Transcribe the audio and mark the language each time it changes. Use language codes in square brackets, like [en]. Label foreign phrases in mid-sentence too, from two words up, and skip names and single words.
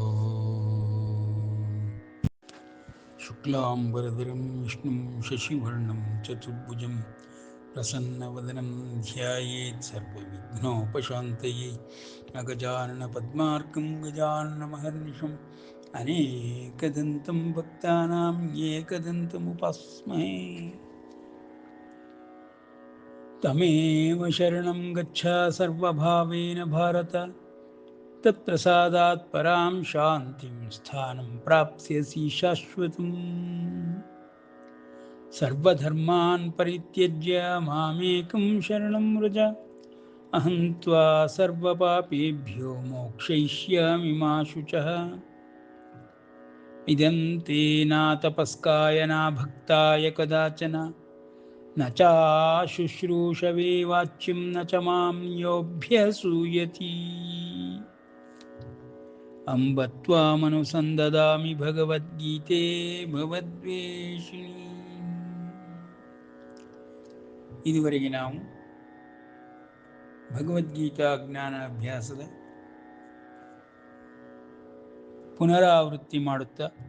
[sa] ಶುಕ್ಲಾಂಬರಧರಂ ವಿಷ್ಣುಂ ಶಶಿವರ್ಣಂ ಚತುರ್ಭುಜಂ ಪ್ರಸನ್ನವದನಂ ಧ್ಯಾಯೇತ್ ಸರ್ವವಿಘ್ನೋಪಶಾಂತಯೇ ಅಗಜಾನನ ಪದ್ಮಾರ್ಕಂ ಗಜಾನನ ಮಹರ್ನಿಶಂ ಅನೇಕದಂತಂ ಭಕ್ತಾನಾಂ ಏಕದಂತಮುಪಾಸ್ಮಹೇ ತಮೇವ ಶರಣಂ ಗಚ್ಚ ಸರ್ವಭಾವೇನ ಭಾರತ ತತ್ಪ್ರಸಾದಾತ್ ಪರಾಂ ಶಾಂತಿಂ ಸ್ಥಾನಂ ಪ್ರಾಪ್ಸ್ಯಸಿ ಶಾಶ್ವತಂ ಸರ್ವಧರ್ಮಾನ್ ಪರಿತ್ಯಜ್ಯ ಮಾಮೇಕಂ ಶರಣಂ ವ್ರಜ ಅಹಂ ತ್ವಾ ಸರ್ವಪಾಪೇಭ್ಯೋ ಮೋಕ್ಷಯಿಷ್ಯಾಮಿ ಮಾ ಶುಚಃ ಇದಂ ತೇ ನ ತಪಸ್ಕಾಯ ನ ಭಕ್ತಾಯ ಕದಾಚನ ನ ಚಾಶುಶ್ರೂಷವೇ ವಾಚ್ಯಂ ನ ಚ ಮಾಂ ಯೋऽಭ್ಯಸೂಯತಿ ಅಂಬ ತ್ವಾಮನುಸಂದದಾಮಿ ಭಗವದ್ಗೀತೆ ಭವದ್ವೇಷಿಣಿ. [kn] ಇದುವರೆಗೆ ನಾವು ಭಗವದ್ಗೀತಾ ಜ್ಞಾನ ಅಭ್ಯಾಸದ ಪುನರಾವೃತ್ತಿ ಮಾಡುತ್ತಾ